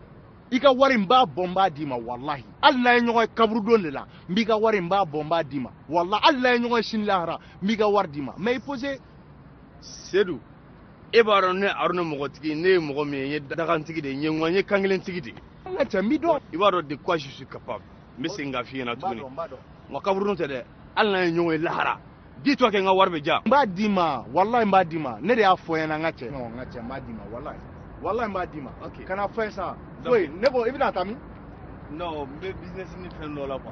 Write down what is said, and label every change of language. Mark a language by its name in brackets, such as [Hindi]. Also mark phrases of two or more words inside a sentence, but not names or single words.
[Bambara] i ka wari n b'a bɔ n b'a d'i ma wallahi hali n'a ye ɲɔgɔn ye kaburudon de la n b'i ka wari n b'a bɔ n b'a d'i ma wallahi hali n'a ye ɲɔgɔn ye sini lahara n b'i ka wari d'i ma mais i posé. Seydou e b'a dɔn ne Aruna mɔgɔtigi ne ye mɔgɔ min ye n ye dagantigi de ye n ye kankelentigi de ye. n ka cɛ n b'i dɔn. i b'a dɔn [French] de quoi je suis capable [Bambara] n bɛ segin k'a f'i ɲɛna tuguni nka kaburudon tɛ dɛ hali n'a ye ɲɔgɔn ye lahara [French] dis-toi que [Bambara] n ka wari bɛ diya. n b'a d'i ma wallahi n b'a d'i ma ne de y'a fɔ ɲɛna n ka cɛ. non n ka cɛ n b'a d'i ma wallahi n b'a d'i ma. ok kana fɛn sa foyi ne ko i bɛna taa min. non n bɛ business ni fɛn dɔ la quoi.